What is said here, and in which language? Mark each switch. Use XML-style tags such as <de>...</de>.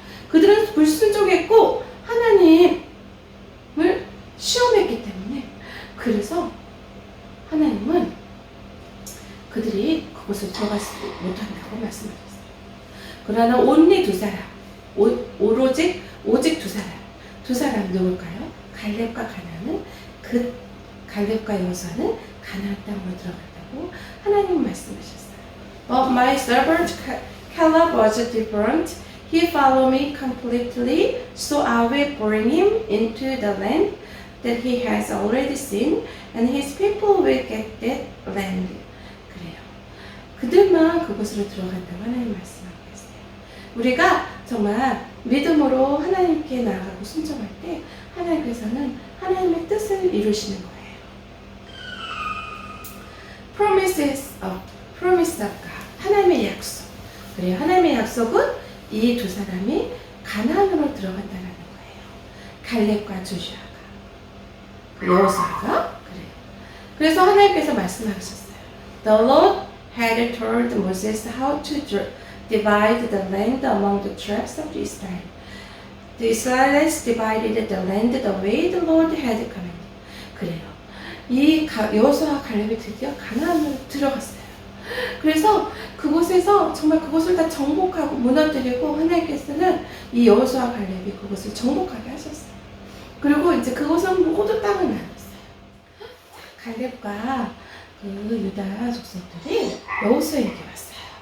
<ko>그들은 불순종했고 하나님을 시험했기 때문에, 그래서 하나님은 그들이 그곳을 들어가지 못한다고 말씀하셨어요. 그러나 온리 두 사람, 오직 두 사람 누굴까요? 갈렙과 가나안은, 그 갈렙과 여호수아는 가나안 땅으로 들어간다고 하나님 말씀하셨어요.</ko> <en>But my servant Caleb was different. He followed me completely, so I will bring him into the land that he has already seen, and his people will get that land.</en> <ko>그래요. 그들만 그곳으로 들어간다고 하나님 말씀하고 있어요. 우리가 정말 믿음으로 하나님께 나아가고 순종할 때 하나님께서는 하나님의 뜻을 이루시는 거예요.</ko> <en>Promise of God.</en> <ko>하나님의 약속. 그래요. 하나님의 약속은 이 두 사람이 가나안으로 들어간다는 거예요. 갈렙과 조슈아가, 여호수아가. 그래요. 그래서 하나님께서 말씀하셨어요.</ko> <en>The Lord had told Moses how to divide the land among the tribes of Israel. The Israelites divided the land the way the Lord had commanded.</en> <ko>그래요. 이 여호수아와 갈렙이 드디어 가나안으로 들어갔어요. 그래서 그곳에서 정말 그곳을 다 정복하고 무너뜨리고 하나님께서는 이 여호수아와 갈렙이 그곳을 정복하게 하셨어요. 그리고 이제 그곳은 모두 땅을 나눴어요. 갈렙과 그 유다 족속들이 여호수아에게 왔어요.</ko>